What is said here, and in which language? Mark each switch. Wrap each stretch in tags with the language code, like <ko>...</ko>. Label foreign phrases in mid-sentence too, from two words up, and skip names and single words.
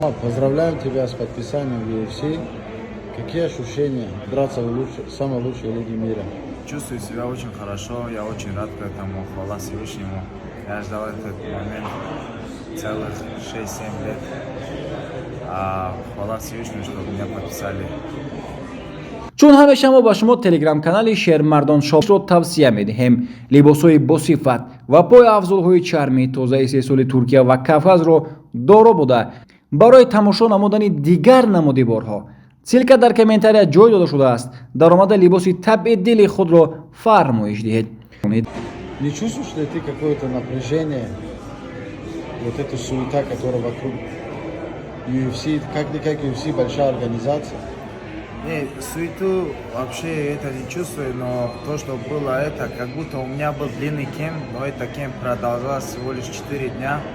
<ru>Поздравляем тебя с подписанием в UFC. Какие ощущения драться в самой лучшей лиге мира? Чувствую себя очень хорошо, я очень рад к этому, хвала Всевышнему. Я ждал этот момент целых 6-7 лет. Хвала Всевышнему, что меня подписали.</ru> <tg>чун ҳамеша мо ба шумо телеграм-канали Шермардон Шопро тавсия медиҳем. Либосҳои босифат ва пойафзулҳои чарми тозаи истеҳсоли Туркия ва Кавказро доро буда барои тамошо намудани дигар намудиборҳо силка дар комментария ҷой дода шудааст. Даромада либоси табъи дили худро фармоиш диҳед.</tg> <ru>Не чувствуешь ли ты какое-то напряжение, вот эту суета, которая вокруг UFC? Как UFC большая организация? Не, суету вообще это не чувствую, но то, что было это, как будто у меня был длинный кемп, но это кемп продолжался всего лишь 4 дня.</ru>